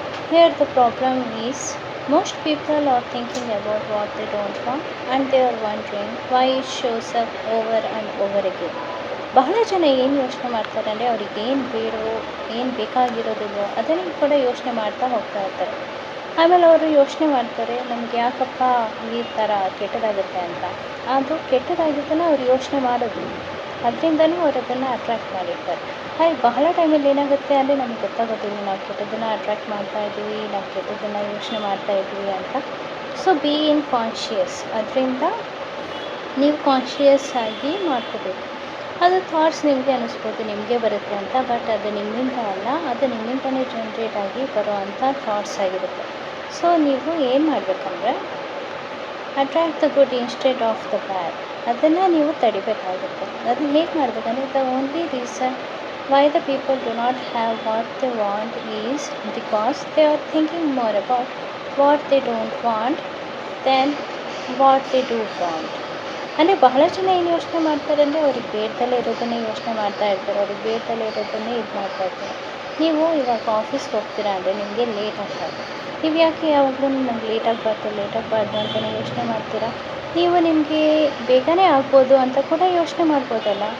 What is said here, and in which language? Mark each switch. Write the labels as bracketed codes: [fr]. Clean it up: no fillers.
[en] Here the problem is most people are thinking about what they don't want and they are wondering why it shows up over and over again. [kn] ಬಹಳ ಜನ ಏನು ಯೋಚನೆ ಮಾಡ್ತಾರೆ ಅಂದರೆ ಅವ್ರಿಗೆ ಏನು ಬೇಡವೋ ಏನು ಬೇಕಾಗಿರೋದಿಲ್ವೋ ಅದನ್ನು ಕೂಡ ಯೋಚನೆ ಮಾಡ್ತಾ ಹೋಗ್ತಾ ಇರ್ತಾರೆ. ಆಮೇಲೆ ಅವರು ಯೋಚನೆ ಮಾಡ್ತಾರೆ ನಮಗೆ ಯಾಕಪ್ಪ ಈ ಥರ ಕೆಟ್ಟದಾಗುತ್ತೆ ಅಂತ. ಅದು ಕೆಟ್ಟದಾಗಿದ್ದನ್ನು ಅವ್ರು ಯೋಚನೆ ಮಾಡೋದು, ಅದರಿಂದನೂ ಅವ್ರು ಅದನ್ನು ಅಟ್ರ್ಯಾಕ್ಟ್ ಮಾಡಿರ್ತಾರೆ. ಹಾಗೆ ಬಹಳ ಟೈಮಲ್ಲಿ ಏನಾಗುತ್ತೆ ಅಂದರೆ ನಮ್ಗೆ ಗೊತ್ತಾಗೋದಿಲ್ಲ ನಾವು ಕೆಟ್ಟದ್ದನ್ನು ಅಟ್ರ್ಯಾಕ್ಟ್ ಮಾಡ್ತಾ ಇದ್ದೀವಿ, ನಾವು ಕೆಟ್ಟದ್ದನ್ನು ಯೋಚನೆ ಮಾಡ್ತಾ ಇದ್ದೀವಿ ಅಂತ. [en] so be in conscious, [kn] ಅದರಿಂದ ನೀವು ಕಾನ್ಷಿಯಸ್ ಆಗಿ ಮಾಡ್ಕೋಬೇಕು. ಅದು ಥಾಟ್ಸ್ ನಿಮಗೆ ಅನ್ನಿಸ್ಬೋದು ನಿಮಗೆ ಬರುತ್ತೆ ಅಂತ, ಬಟ್ ಅದು ನಿಮ್ಮಿಂದ ಅಲ್ಲ, ಅದು ನಿಮ್ಮಿಂದಲೇ ಜನ್ರೇಟ್ ಆಗಿ ಬರುವಂಥ ಥಾಟ್ಸ್ ಆಗಿರುತ್ತೆ. ಸೊ ನೀವು ಏನು ಮಾಡಬೇಕಂದ್ರೆ [en] attract the good instead of the bad, [kn] ಅದನ್ನು ನೀವು ತಡಿಬೇಕಾಗುತ್ತೆ. ಅದನ್ನು ಹೇಗೆ ಮಾಡಬೇಕಂದ್ರೆ [en] The only reason why the people do not have what they want is because they are thinking more about what they don't want than what they do want. [kn] ಅಂದರೆ ಬಹಳ ಜನ ಏನು ಯೋಚನೆ ಮಾಡ್ತಾರೆ ಅಂದರೆ ಅವ್ರಿಗೆ ಬೇಡದಲ್ಲೇ ಇರೋದನ್ನೇ ಯೋಚನೆ ಮಾಡ್ತಾ ಇರ್ತಾರೆ, ಅವ್ರಿಗೆ ಬೇಡದಲ್ಲೇ ಇರೋದನ್ನೇ ಇದು ಮಾಡ್ತಾ ಇರ್ತಾರೆ. ನೀವು ಇವಾಗ ಆಫೀಸ್ಗೆ ಹೋಗ್ತೀರಾ ಅಂದರೆ ನಿಮಗೆ ಲೇಟ್ ಆಗ್ತದೆ, ನೀವು ಯಾಕೆ ಯಾವಾಗಲೂ ನಂಗೆ ಲೇಟ್ ಆಗಬಾರ್ದು ಅಂತಲೇ ಯೋಚನೆ ಮಾಡ್ತೀರಾ. ನೀವು ನಿಮಗೆ ಬೇಗನೆ ಆಗ್ಬೋದು ಅಂತ ಕೂಡ ಯೋಚನೆ ಮಾಡ್ಬೋದಲ್ಲ.